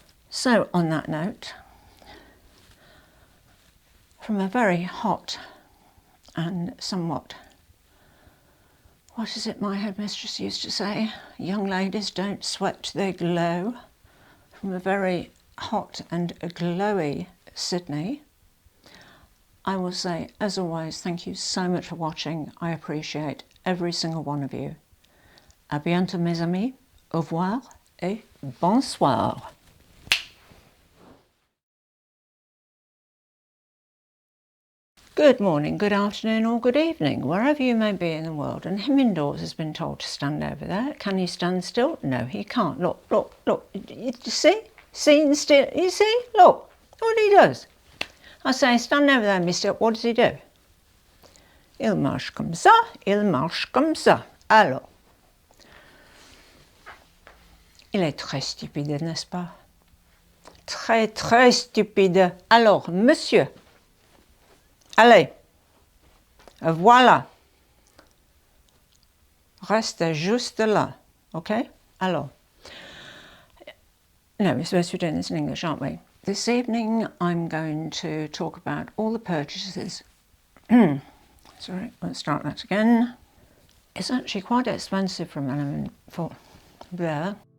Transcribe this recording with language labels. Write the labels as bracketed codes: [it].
[en] So on that note, from a very hot and somewhat, what is it my headmistress used to say? Young ladies don't sweat, they glow. From a very hot and glowy Sydney, I will say, as always, thank you so much for watching. I appreciate every single one of you. [fr] À bientôt mes amis, au revoir et bonsoir. [en] Good morning, good afternoon or good evening, wherever you may be in the world. And him indoors has been told to stand over there. Can he stand still? No, he can't. Look, look, look. You see? Sitting still. You see? Look what he does. I say, stand over there, mister. What does he do? [fr] Il marche comme ça, il marche comme ça. Alors, il est très stupide, n'est-ce pas? Très, très stupide. Alors, monsieur, allez, voilà. Reste juste là, okay? [en] Alors, no, we're supposed to be doing this in English, aren't we? This evening I'm going to talk about all the purchases. Sorry, let's start that again. It's actually quite expensive for there.